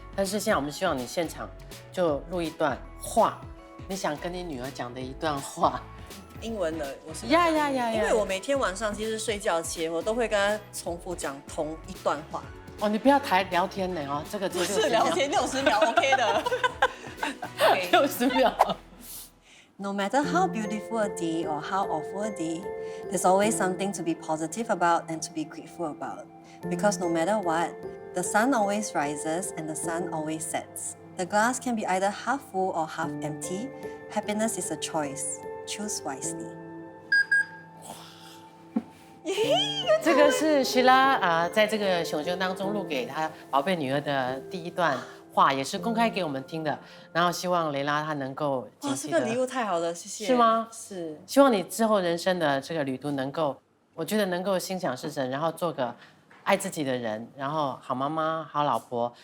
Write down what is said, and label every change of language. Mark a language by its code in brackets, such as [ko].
[zh] 但是现在我们希望你现场就录一段话。你想跟你女儿讲的一段话，英文的，我是呀，因为我每天晚上其实睡觉前，我都会跟她重复讲同一段话。哦，你不要聊天呢哦，这个不是聊天60秒 OK 的，60秒。 [en] No matter how beautiful a day or how awful a day, there's always something to be positive about and to be grateful about. Because no matter what, the sun always rises and the sun always sets. The glass can be either half full or half empty. Happiness is a choice. Choose wisely. [zh] 这个是徐拉在这个熊熊当中录给他宝贝女儿的第一段话，也是公开给我们听的。然后希望雷拉她能够哇，这个礼物太好了，谢谢。是吗？是。希望你之后人生的这个旅途能够，我觉得能够心想事成，然后做个爱自己的人，然后好妈妈、好老婆。